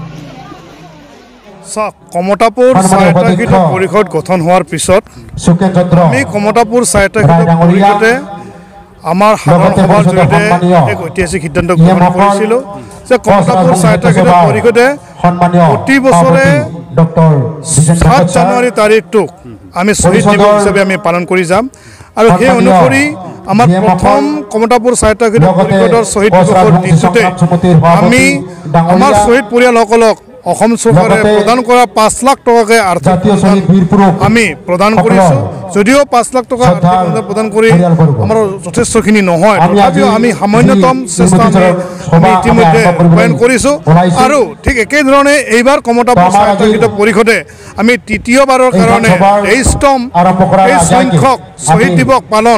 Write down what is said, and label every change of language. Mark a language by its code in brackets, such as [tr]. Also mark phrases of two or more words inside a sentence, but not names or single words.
[bn] কমতাপুর স্বায়ত্তশাসিত পরিষদ গঠন হওয়ার পিছত আমি কমতাপুর স্বায়ত্তশাসিত পরিষদে আমার সাধারণ সভার জড়িয়ে এক ঐতিহাসিক সিদ্ধান্ত গ্রহণ করেছিল যে কমতাপুর স্বায়ত্তশাসিত পরিষদে প্রতি বছরে [as] 7 জানুয়ারি তারিখটোক আমি শহীদ দিবস হিসাবে আমি পালন করে যাম আর সেই অনুসৰি আমার প্রথম কমতাপুর স্বায়ত্তশাসিত পরিষদৰ শহীদ দিবসৰ দিনটোতে আমি আমার শহীদ পৰিয়ালসকলক অসম চৰকাৰে প্ৰদান কৰা 5 লাখ টকাকে আৰ্থিক আমি প্ৰদান কৰিছোঁ যদিও 5 লাখ টকা আৰ্থিক অনুদান প্ৰদান কৰি আমাৰ যথেষ্টখিনি নহয়, তথাপিও আমি সামান্যতম চেষ্টা আমি ইতিমধ্যে ৰূপায়ণ কৰিছোঁ। আৰু ঠিক একেধৰণে এইবাৰ কমতাপুৰ স্বায়ত্তশাসিত পৰিষদে আমি তৃতীয়বাৰৰ কাৰণে 23তম এই সংখ্যক শ্বহীদ দিৱস পালন